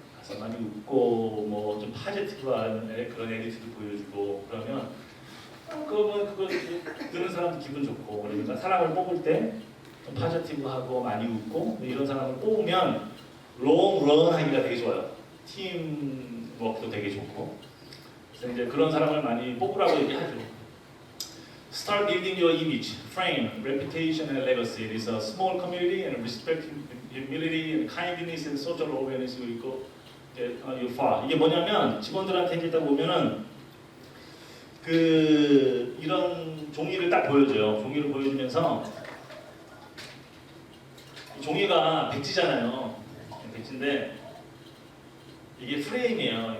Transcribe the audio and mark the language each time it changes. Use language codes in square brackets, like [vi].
[ko] 그래서 많이 웃고 뭐 좀 파지티브한 그런 에디트도 보여주고 그러면 그거 듣는 사람도 기분 좋고 그러니까 사람을 뽑을 때 좀 파지티브하고 많이 웃고 이런 사람을 뽑으면 롱런 하기가 되게 좋아요. 팀 워크도 되게 좋고. 그래서 이제 그런 사람을 많이 뽑으라고 얘기하죠. [en] Start building your image, frame, reputation, and legacy. It is a small community and respect, humility, and kindness, and social awareness will go you far. [ko] 이게 뭐냐면 직원들한테 이제 딱 보면은 그 이런 종이를 딱 보여줘요. 종이를 보여주면서 종이가 백지잖아요. 백지인데 이게 프레임이에요.